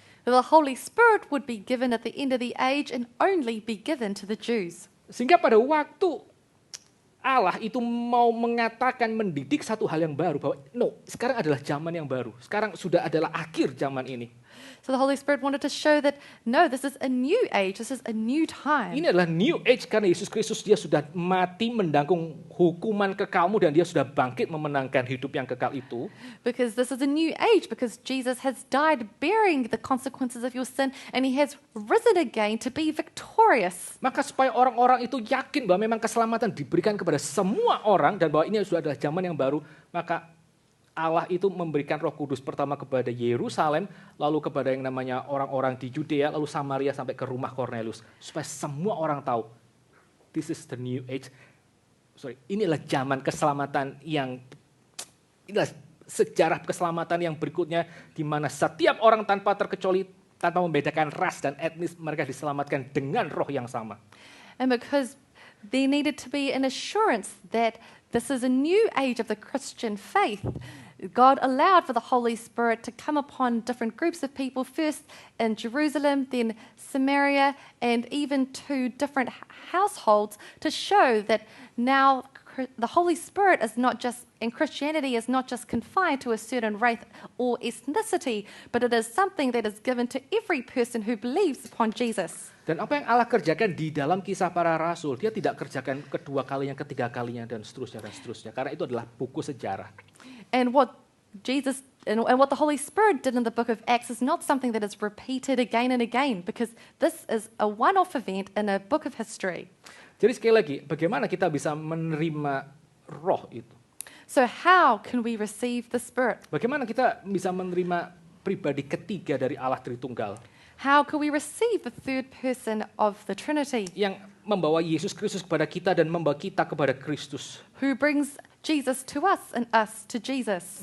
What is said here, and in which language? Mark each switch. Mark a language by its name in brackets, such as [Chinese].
[English] that the Holy Spirit would be given at the end of the age and only be given to the Jews. [Indonesian] Sehingga pada waktu Allah itu mau mengatakan, mendidik satu hal yang baru, bahwa sekarang adalah zaman yang baru. Sekarang sudah adalah akhir zaman ini. [English] So the Holy Spirit wanted to show that, no, this is a new age, this is a new time. [Indonesian] Ini adalah new age karena Yesus Kristus dia sudah mati mendanggung hukuman kekalmu dan dia sudah bangkit memenangkan hidup yang kekal itu. [English] Because this is a new age, because Jesus has died bearing the consequences of your sin and he has risen again to be victorious. [Indonesian] Maka supaya orang-orang itu yakin bahwa memang keselamatan diberikan kepada semua orang dan bahwa ini sudah adalah zaman yang baru, maka Allah itu memberikan Roh Kudus pertama kepada Yerusalem, lalu kepada yang namanya orang-orang di Judea, lalu Samaria sampai ke rumah Cornelius. Supaya semua orang tahu, [English] this is the new age. [Indonesian] Inilah zaman keselamatan inilah sejarah keselamatan yang berikutnya, di mana setiap orang tanpa terkecuali, tanpa membedakan ras dan etnis, mereka diselamatkan dengan roh yang sama. [English] And because there needed to be an assurance that this is a new age of the Christian faith, God allowed for the Holy Spirit to come upon different groups of people, first in Jerusalem, then Samaria, and even to different households, to show that now the Holy Spirit is not just, and Christianity is not just confined to a certain race or ethnicity, but it is something that is given to every person who believes upon Jesus. [Indonesian] Dan apa yang Allah kerjakan di dalam Kisah Para Rasul, dia tidak kerjakan kedua kalinya, ketiga kalinya, dan seterusnya. Karena itu adalah buku sejarah. [English] And what Jesus and what the Holy Spirit did in the book of Acts is not something that is repeated again and again, because this is a one-off event in a book of history. [Indonesian] Jadi sekali lagi, bagaimana kita bisa menerima roh itu? [English] So how can we receive the Spirit? [Indonesian] Bagaimana kita bisa menerima pribadi ketiga dari Allah Tritunggal? [English] How can we receive the third person of the Trinity? [Indonesian] Yang membawa Yesus Kristus kepada kita dan membawa kita kepada Kristus. [English] Who brings Jesus to us and us to Jesus?